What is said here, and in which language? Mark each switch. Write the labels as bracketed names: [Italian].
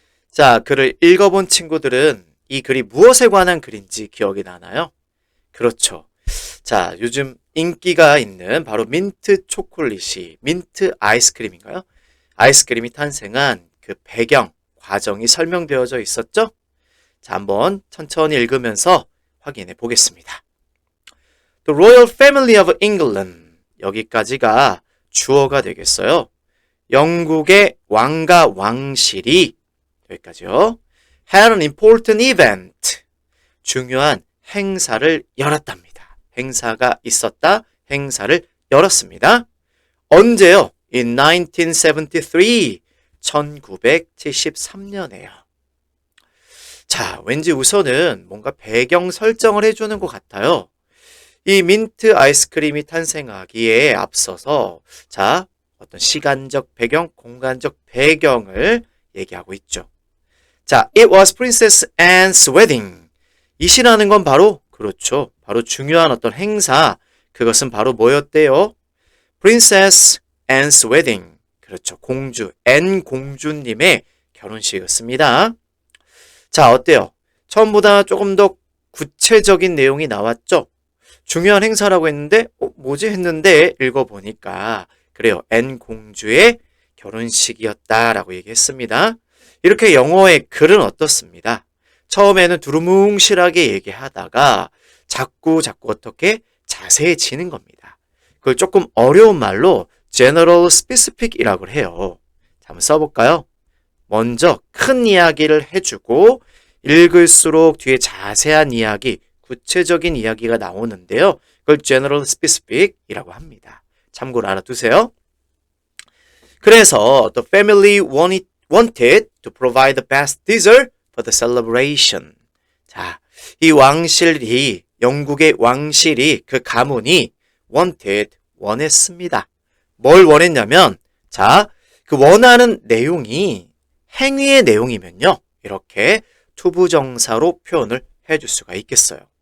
[Korean] 자, 글을 읽어본 친구들은 이 글이 무엇에 관한 글인지 기억이 나나요? 그렇죠. 자, 요즘 인기가 있는 바로 민트 초콜릿이 민트 아이스크림인가요? 아이스크림이 탄생한 그 배경, 과정이 설명되어져 있었죠? 자, 한번 천천히 읽으면서 확인해 보겠습니다. [English] The Royal Family of England. [Korean] 여기까지가 주어가 되겠어요. 영국의 왕과 왕실이 여기까지요. [English] Had an important event. [Korean] 중요한 행사를 열었답니다. 행사가 있었다. 행사를 열었습니다. 언제요? [English] In 1973. [Korean] 1973년에요. 자, 왠지 우선은 뭔가 배경 설정을 해주는 것 같아요. 이 민트 아이스크림이 탄생하기에 앞서서 자, 어떤 시간적 배경, 공간적 배경을 얘기하고 있죠. [English] 자, it was Princess Anne's wedding. [Korean] 이 시라는 건 바로 그렇죠. 바로 중요한 어떤 행사. 그것은 바로 뭐였대요? [English] Princess Anne's wedding. [Korean] 그렇죠. 공주, 앤 공주님의 결혼식이었습니다. 자, 어때요? 처음보다 조금 더 구체적인 내용이 나왔죠? 중요한 행사라고 했는데 뭐지 했는데 읽어보니까 그래요. 앤 공주의 결혼식이었다라고 얘기했습니다. 이렇게 영어의 글은 어떻습니다? 처음에는 두루뭉실하게 얘기하다가 자꾸 어떻게 자세해지는 겁니다. 그걸 조금 어려운 말로 general specific이라고 해요. 자, 한번 써볼까요? 먼저 큰 이야기를 해주고 읽을수록 뒤에 자세한 이야기, 구체적인 이야기가 나오는데요. 그걸 general specific이라고 합니다. 참고로 알아두세요. 그래서 [English] the family wanted to provide the best dessert for the celebration. [Korean] 자, 이 왕실이, 영국의 왕실이, 그 가문이 wanted, 원했습니다. 뭘 원했냐면, 자, 그 원하는 내용이 행위의 내용이면요. 이렇게 투부정사로 표현을 해줄 수가 있겠어요.